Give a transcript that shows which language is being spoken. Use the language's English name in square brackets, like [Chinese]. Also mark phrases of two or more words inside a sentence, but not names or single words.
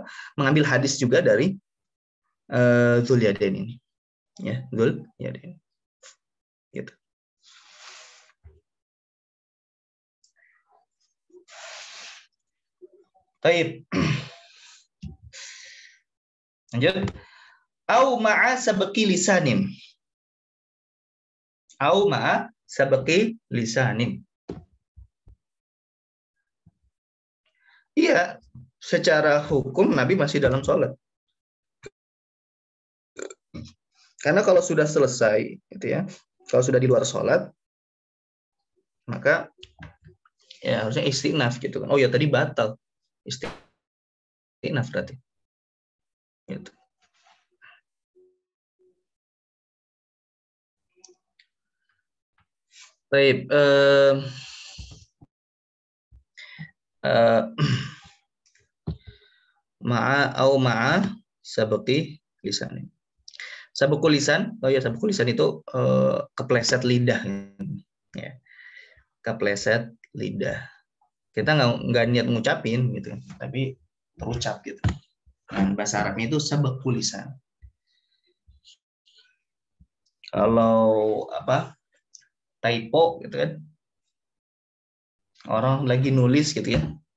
[Indonesian] Mengambil hadis juga dari Dzulyaden ini, ya, Dzulyaden. Gitu. Baik. Lanjut. [Arabic] أو مع سبق لسان. أو مع سبق لسان. [Indonesian] Iya, secara hukum Nabi masih dalam sholat. Karena kalau sudah selesai, gitu ya, kalau sudah di luar sholat, maka ya harusnya istinaf gitu kan. Oh ya tadi batal. Istinaf berarti. Gitu. Baik. [Arabic] مع سبق لسان. سبق اللسان, [Indonesian] oh ya [Arabic] سبق اللسان [Indonesian] itu kepleset lidah, ya, kepleset lidah. Kita nggak niat ngucapin gitu, tapi terucap gitu. Dan bahasa Arabnya itu [Arabic] سبق اللسان. [Indonesian] Kalau apa typo gitu kan, orang lagi nulis gitu ya.